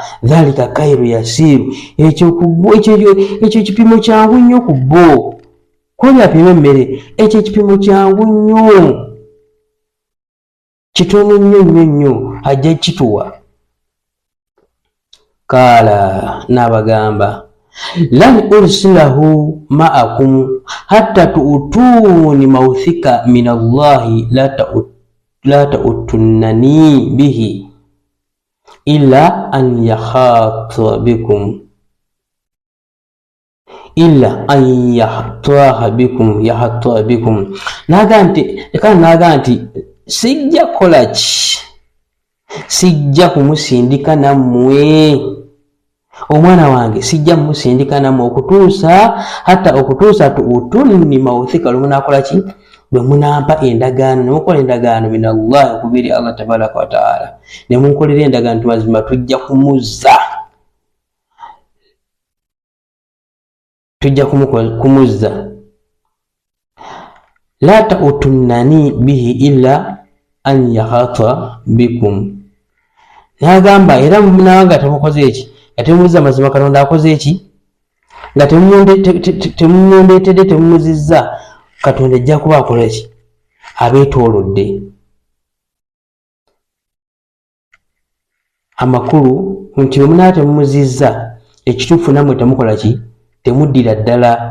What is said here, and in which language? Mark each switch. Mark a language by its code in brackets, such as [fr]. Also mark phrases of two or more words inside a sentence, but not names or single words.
[ar] ذلك كيل يسير, [lg] ekyo kipimo kyangu nnyo ku bo. Koli apima emmere, ekyo ekipimo kyangu nnyo, kitono nnyo ajja kituwa. [ar] Kaala n'abagamba لن أرسله معكم حتى تؤتون موثقا من الله لتأتنني به إلا أن يحاط بكم يحاط بكم. [lg] Naga nti sijja kola ki, sijja kumusindika nammwe omwana wange, sijja musindika nammwe okutuusa [ar] تؤتون موثقا, [lg] lwe munaakola ki, lwe munampa endagaano, ne mukola endagaano [ar] من الله, [lg] okubiri Allah [ar] تبارك وتعالى, [lg] ne munkolera endagaano mazima tujja kumuzza [ar] لتأتنني به إلا أن يحاط بكم. [lg] N'agamba era munanga temukoze eki, nga temumuzza mazima Katonda akoze eki, nga temumwondetedde temumuzizza, Katonda ajja kuba akola ki abeetoolodde amakulu nti omunaate mumuzizza ekituufu nammwe temukola ki temuddira ddala.